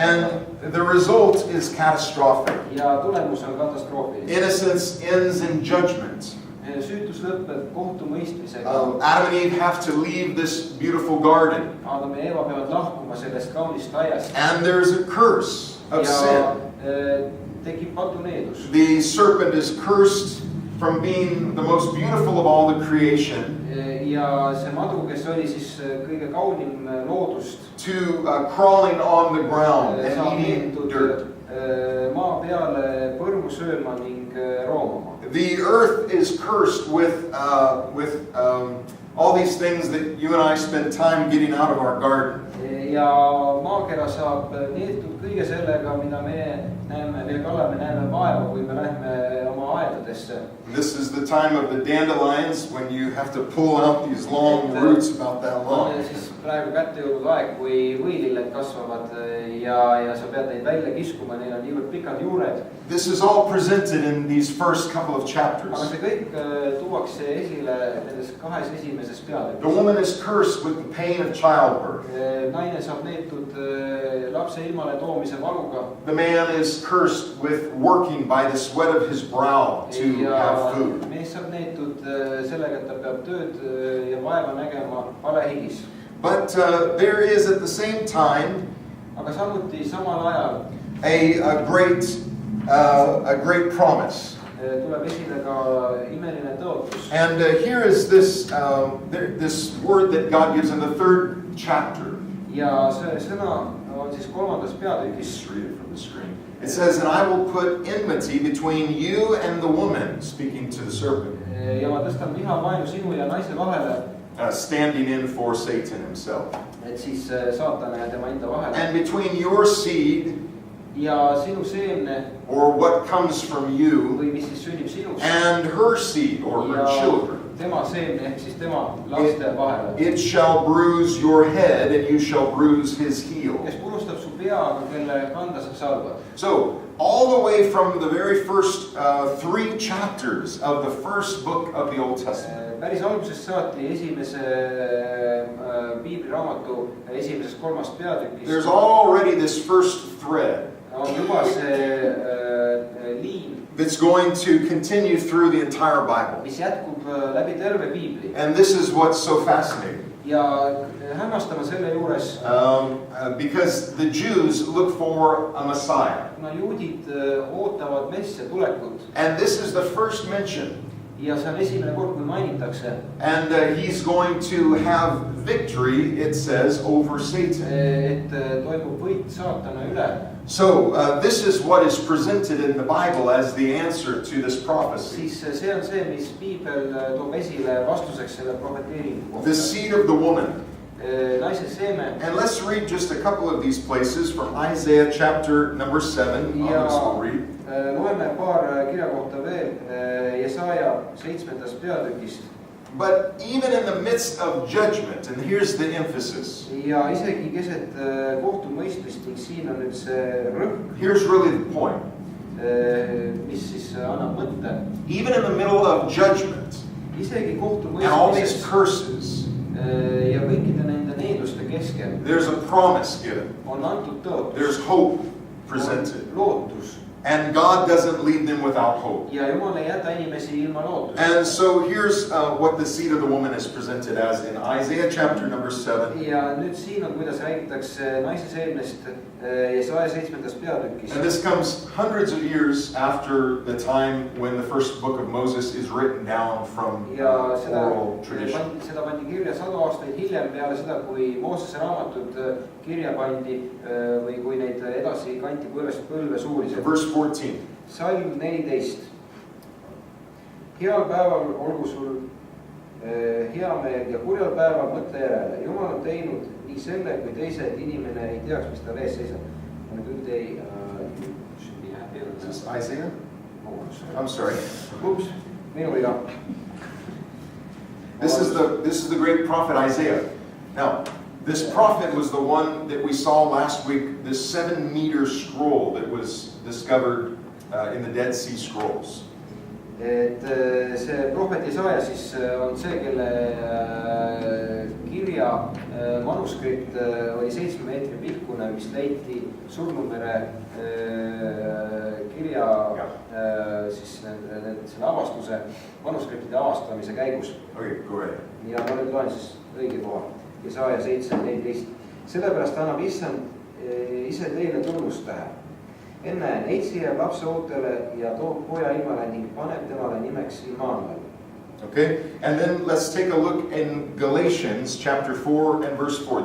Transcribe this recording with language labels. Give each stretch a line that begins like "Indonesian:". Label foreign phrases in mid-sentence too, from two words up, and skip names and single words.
English: And the result is catastrophic.
Estonian: Ja tulemus on katastroofiline.
English: Innocence ends in judgment.
Estonian: Süütus lõpeb kohtumõistmisega.
English: Adam and Eve have to leave this beautiful garden.
Estonian: Adam ja Eva peavad lahkuma sellest kaunist aiast.
English: And there's a curse of sin.
Estonian: Tekib patuneedus.
English: The serpent is cursed from being the most beautiful of all the creation.
Estonian: Ja see madu, kes oli siis kõige kaunim loodust,
English: to crawling on the ground and eating dirt.
Estonian: Maa peale põrmu sööma ning roomama.
English: The earth is cursed with all these things that you and I spend time getting out of our garden.
Estonian: Ja maakera saab neetud kõige sellega, mida me näeme, mille kallal me näeme vaeva, kui me lähme oma aedadesse.
English: This is the time of the dandelions when you have to pull out these long roots about that long.
Estonian: Siis praegu kätte jõudnud aeg, kui võililled kasvavad ja sa pead neid välja kiskuma, neil on niivõrd pikad juured.
English: This is all presented in these first couple of chapters.
Estonian: Aga see kõik tuuakse esile nendes kahes esimeses peatükis.
English: The woman is cursed with the pain of childbirth.
Estonian: Naine saab neetud lapse ilmale toomise valuga.
English: The man is cursed with working by the sweat of his brow to have food.
Estonian: Mees saab neetud sellega, et ta peab tööd ja vaeva nägema palehigis.
English: But there is at the same time
Estonian: Aga samuti samal ajal
English: a great promise.
Estonian: tuleb esile ka imeline tõotus.
English: And here is this word that God gives in the third chapter.
Estonian: Ja see sõna on siis kolmandas peatükis.
English: Just read it from the screen. It says, and I will put enmity between you and the woman, speaking to the serpent.
Estonian: Ja ma tõstan vihavaenu sinu ja naise vahele.
English: Standing in for Satan himself.
Estonian: Et siis saatana ja tema enda vahele.
English: And between your seed,
Estonian: ja sinu seemne,
English: or what comes from you,
Estonian: või mis siis sünnib sinust,
English: and her seed, or her children,
Estonian: tema seemne ehk siis tema laste vahele.
English: It shall bruise your head, and you shall bruise his heel.
Estonian: Kes purustab su pea, aga kelle kanda sa salvad.
English: So, all the way from the very first 3 chapters of the first book of the Old Testament.
Estonian: Päris algusest saati esimese piibliraamatu esimesest 3 peatükist.
English: There's already this first thread.
Estonian: On juba see liin,
English: that's going to continue through the entire Bible.
Estonian: mis jätkub läbi terve piibli.
English: And this is what's so fascinating.
Estonian: Ja hämmastama selle juures,
English: because the Jews look for a Messiah.
Estonian: kuna juudid ootavad messia tulekut.
English: And this is the first mention.
Estonian: Ja see on esimene kord, kui mainitakse.
English: And he's going to have victory, it says, over Satan.
Estonian: Et toimub võit saatana üle.
English: So this is what is presented in the Bible as the answer to this prophecy.
Estonian: Siis see on see, mis piibel toob esile vastuseks selle profeteeringu kohta.
English: The seed of the woman.
Estonian: Naise seeme.
English: And let's read just a couple of these places from Isaiah chapter number 7. We'll read.
Estonian: Loeme paar kirjakohta veel Jesaja 7. peatükist.
English: But even in the midst of judgment, and here's the emphasis.
Estonian: Ja isegi keset kohtumõistmist, ning siin on nüüd see rõhk.
English: Here's really the point.
Estonian: Mis siis annab mõtte.
English: Even in the middle of judgment,
Estonian: isegi
English: and all these
Estonian: kohtumõistmises
English: curses,
Estonian: ja kõikide nende needuste keskel
English: there's a promise given.
Estonian: on antud tõotus.
English: There's hope presented.
Estonian: Lootus.
English: And God doesn't leave them without hope.
Estonian: ja Jumal ei jäta inimesi ilma lootuseta.
English: And so here's what the seed of the woman is presented as in Isaiah chapter number 7.
Estonian: ja nüüd siin on, kuidas räägitakse naise seemnest Jesaja 7. peatükis.
English: And this comes hundreds of years after the time when the first book of Moses is written down from
Estonian: ja
English: oral tradition.
Estonian: seda pandi kirja 100 aastaid hiljem peale seda, kui Moosese raamatud kirja pandi või kui neid edasi kanti põlvest põlve suuliselt.
English: Verse 14.
Estonian: Salm 14. Heal päeval olgu sul hea meel ja kurjal päeval mõtle järele. Jumal on teinud nii selle kui teise, et inimene ei teaks, mis tal ees seisab.
English: On a good day, you should be happy. Is this Isaiah? Oh, sorry. I'm sorry. Oops,
Estonian: minu viga.
English: This is the great prophet Isaiah. Now, this prophet was the one that we saw last week, this 7-meter scroll that was discovered in the Dead Sea Scrolls.
Estonian: Et see prohvet Jesaja siis on see, kelle kirja manuskript oli 7 meetri pikkune, mis leiti Surnumere kirja siis selle avastuse, manuskriptide avastamise käigus.
English: Okay, go ahead.
Estonian: Ja ma nüüd loen siis õige koha. Jesaja 7:14. Sellepärast annab Issand ise teile tunnustähe. Enne neitsi jääb lapse ootele ja toob poja ilmale ning paneb temale nimeks Immanuel.
English: Okay, and then let's take a look in Galatians chapter 4 and verse 4.